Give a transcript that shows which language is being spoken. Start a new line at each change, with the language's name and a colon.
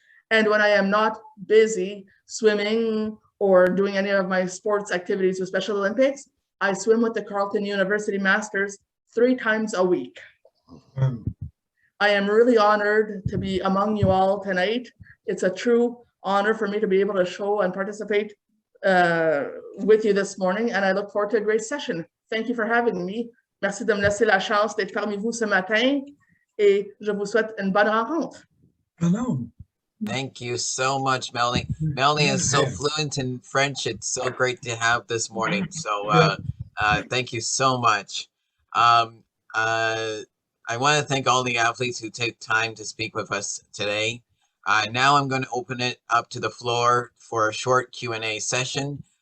English: And when I am not busy swimming or doing any of my sports activities with Special Olympics, I swim with the Carleton University Masters 3 times a week. I am really honored to be among you all tonight. It's a true honor for me to be able to show and participate with you this morning, and I look forward to a great session. Thank you for having me.
French: Merci de me laisser la chance d'être parmi vous ce matin, et je vous souhaite une bonne rencontre.
English: Hello. Thank you so much, Melanie. Melanie is so fluent in French. It's so great to have this morning. So thank you so much. I want to thank all the athletes who take time to speak with us today. Now I'm going to open it up to the floor for a short Q&A session.